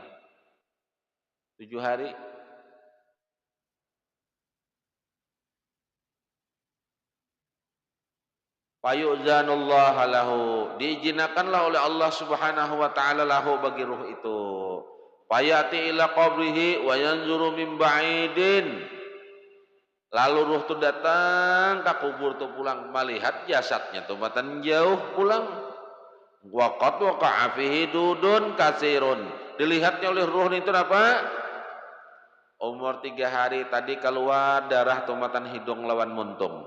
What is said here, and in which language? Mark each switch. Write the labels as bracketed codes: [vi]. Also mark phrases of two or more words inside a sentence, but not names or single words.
[bjn] 7 hari. [ar] فيؤذن الله له, [bjn] diizinkanlah oleh Allah [ar] سبحانه وتعالى له [bjn] bagi ruh itu. [ar] فيأتي إلى قبره وينظر من بعيد. [bjn] Lalu ruh itu datang ke kubur tu pulang melihat jasadnya tu batan jauh pulang. [ar] وقد وقع فيه دود كثير. [bjn] Dilihatnya oleh ruh itu apa? Umur 3 hari tadi keluar darah tumatan hidung lawan muntung.